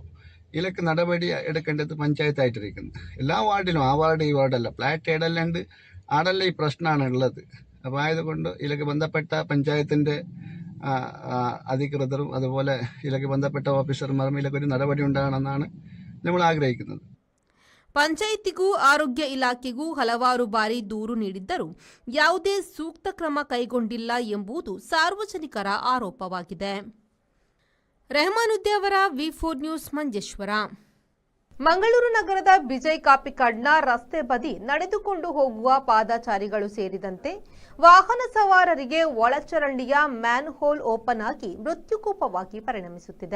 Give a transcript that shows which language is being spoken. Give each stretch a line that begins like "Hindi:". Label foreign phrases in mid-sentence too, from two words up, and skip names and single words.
Malayalam: ഇതിലൊക്കെ നടപടി എടുക്കേണ്ടത് പഞ്ചായത്തായിട്ടിരിക്കുന്നു. എല്ലാ വാർഡിലും, ആ വാർഡ് ഈ വാർഡല്ല, ഫ്ലാറ്റ് ഏടെല്ലാം ഉണ്ട്, ആടെല്ലാം ഈ പ്രശ്നമാണ് ഉള്ളത്. അപ്പോൾ ആയതുകൊണ്ട് ഇതിലൊക്കെ ബന്ധപ്പെട്ട പഞ്ചായത്തിൻ്റെ അധികൃതരും അതുപോലെ ഇതിലൊക്കെ ബന്ധപ്പെട്ട ഓഫീസർമാരും ഇതിലൊക്കെ ഒരു നടപടി ഉണ്ടാകണമെന്നാണ് നമ്മൾ ആഗ്രഹിക്കുന്നത്.
Kannada: ಪಂಚಾಯಿತಿಗೂ ಆರೋಗ್ಯ ಇಲಾಖೆಗೂ ಹಲವಾರು ಬಾರಿ ದೂರು ನೀಡಿದ್ದರೂ ಯಾವುದೇ ಸೂಕ್ತ ಕ್ರಮ ಕೈಗೊಂಡಿಲ್ಲ ಎಂಬುದು ಸಾರ್ವಜನಿಕರ ಆರೋಪವಾಗಿದೆ. ರೆಹಮಾನುದ್ದೆ ಅವರ ವಿ4 ನ್ಯೂಸ್, ಮಂಜೇಶ್ವರ. ಮಂಗಳೂರು ನಗರದ ಬಿಜಯ್ ಕಾಪಿಕಾಡ್ನ ರಸ್ತೆ ಬದಿ ನಡೆದುಕೊಂಡು ಹೋಗುವ ಪಾದಚಾರಿಗಳು ಸೇರಿದಂತೆ ವಾಹನ ಸವಾರರಿಗೆ ಒಳಚರಂಡಿಯ ಮ್ಯಾನ್ ಹೋಲ್ ಓಪನ್ ಆಗಿ ಮೃತ್ಯುಕೂಪವಾಗಿ ಪರಿಣಮಿಸುತ್ತಿದೆ.